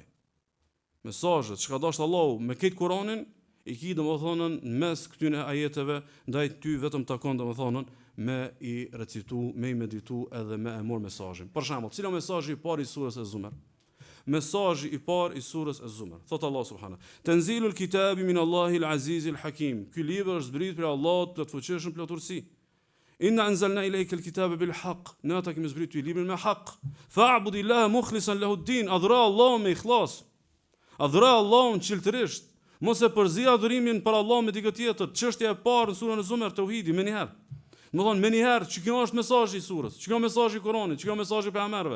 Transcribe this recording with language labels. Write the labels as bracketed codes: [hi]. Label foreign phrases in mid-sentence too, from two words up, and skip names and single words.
[sq] Mesazhet që ka dashur Allahu me këtë Kur'anin i ki domethënë mes këtyre ajeteve ndaj ty vetëm takon domethënë me i recitu, me i meditu edhe me e marr mesazhin. Për shembull, cila mesazhi i parë i surës e Zumar? Mesazhi i parë i surës e Zumar. Thot Allah subhanahu: [ar] "تنزيل الكتاب من الله العزيز الحكيم." [sq] Ky libër është zbritur prej Allahut plot fuqishëm, plot urtësi. [ar] إنا أنزلنا إليك الكتاب بالحق. [sq] Ne ata kemi zbritur librin me hak. [ar] فاعبد الله مخلصا له الدين. [sq] Adhura Allahun me ikhlas. Adhura Allahun qiltërisht. Mos e përzi adhurimin për Allah me dikë tjetër. Çështja e parë në surën e Zumar, tauhidi, më një herë. Do thonë më një herë, që kjo është mesazhi i surës, që kjo mesazhi i Kuranit, që kjo mesazhi i pejgamberëve.